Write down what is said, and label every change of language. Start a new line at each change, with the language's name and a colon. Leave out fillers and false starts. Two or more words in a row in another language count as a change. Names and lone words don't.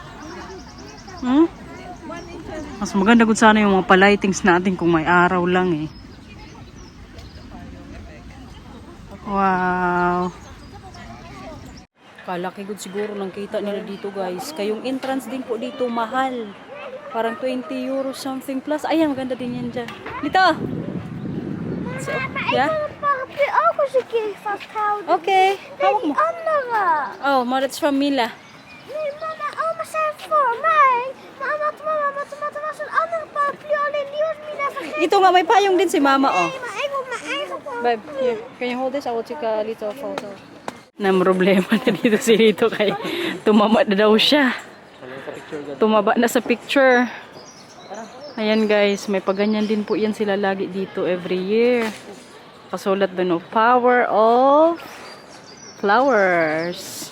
Filipino: Mas maganda gud sana yung mga palightings natin kung may araw lang eh. Wow. Kalaki gud siguro ng kita nila dito guys. Kayong entrance din po dito mahal.
English: Parang 20 euros something plus.
Filipino: Ayan, maganda din yan dyan. Dito!
English: So, yeah?
Filipino: Papi, ako si Kifas houden. Okay. Hawak mo.
Dutch: Andere. Oh, maar dat is van Mila. Nee, mama, oma zei voor mij. Maar mama was een andere paraplu. Alleen die was Mina vergeten.
Filipino: Ito nga, may payong din si mama, oh.
Dutch: Nee, maar ik wil mijn eigen paraplu.
English: Babe, here. Can you hold this? I will take a little photo.
Filipino: Na problema na dito si Rito kay tumama na daw siya. Tumaba na sa picture. Ayan guys, may paganyan din po yan sila lagi dito
English: every year.
Filipino: Kasulat doon, oh,
English: power of flowers.